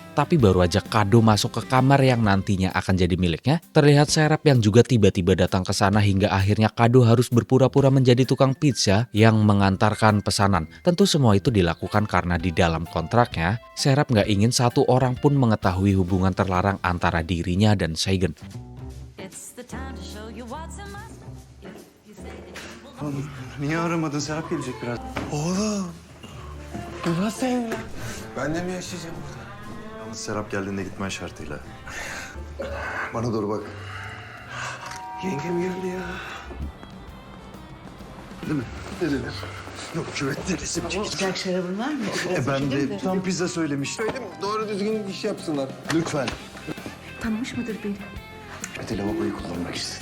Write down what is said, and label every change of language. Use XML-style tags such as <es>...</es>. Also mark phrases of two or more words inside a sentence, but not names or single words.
<id>Tapi baru aja Kado masuk ke kamar yang nantinya akan jadi miliknya, terlihat Serap yang juga tiba-tiba datang ke sana hingga akhirnya Kado harus berpura-pura menjadi tukang pizza yang mengantarkan pesanan. Tentu semua itu dilakukan karena di dalam kontraknya, Serap nggak ingin satu orang pun mengetahui hubungan terlarang antara dirinya dan Saigen.</id> <tr>Oğlum niye aramadın? Serap gelecek biraz. Oğlum. Nasıl evlen? Ben de mi yaşayacağım burada? Yalnız Serap geldiğinde gitmen şartıyla. Bana doğru bak. Yengem geldi ya. Değil mi? Deliler. Yok küvet delisi mi çekici? Sıcak şarabın var mı? Ben de tam pizza söylemiştim. Söyledim doğru düzgün iş yapsınlar. Lütfen. Tanımış mıdır beni? Öte lavaboyu kullanmak istedi.</tr>